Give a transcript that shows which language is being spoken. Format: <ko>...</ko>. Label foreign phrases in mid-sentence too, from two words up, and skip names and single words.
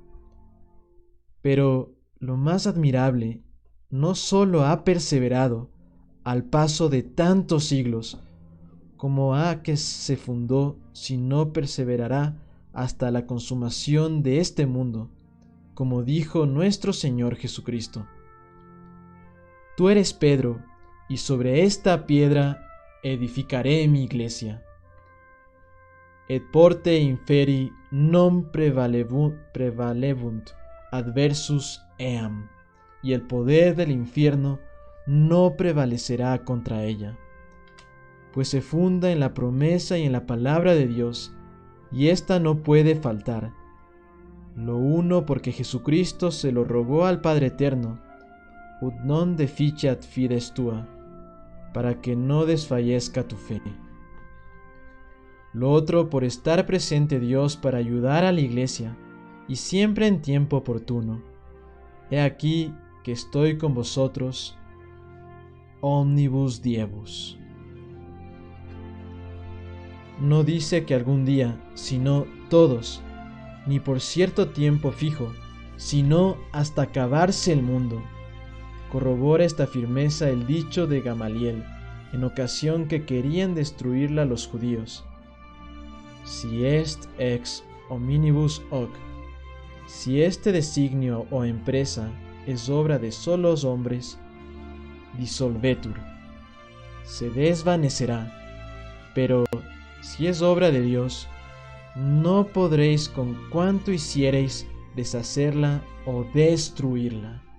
<es>Pero lo más admirable, no sólo ha perseverado al paso de tantos siglos, como ha que se fundó, sino perseverará hasta la consumación de este mundo, como dijo nuestro Señor Jesucristo. Tú eres Pedro, y sobre esta piedra edificaré mi iglesia.</es> <la>Et porte inferi non prevalebunt adversus eam,</la> <es>y el poder del infierno no prevalecerá contra ella, pues se funda en la promesa y en la palabra de Dios, y ésta no puede faltar. Lo uno porque Jesucristo se lo rogó al Padre Eterno,</es> <la>ut non deficiat fides tua,</la> <es>para que no desfallezca tu fe. Lo otro por estar presente Dios para ayudar a la iglesia, y siempre en tiempo oportuno. He aquí que estoy con vosotros,</es> <la>omnibus diebus.</la> <es>No dice que algún día, sino todos, ni por cierto tiempo fijo, sino hasta acabarse el mundo. Corrobora esta firmeza el dicho de Gamaliel, en ocasión que querían destruirla los judíos.</es> <la>Si est ex hominibus hoc,</la> <es>si este designio o empresa es obra de solos hombres, dissolvetur, se desvanecerá, pero si es obra de Dios, no podréis con cuanto hiciereis deshacerla o destruirla.</es>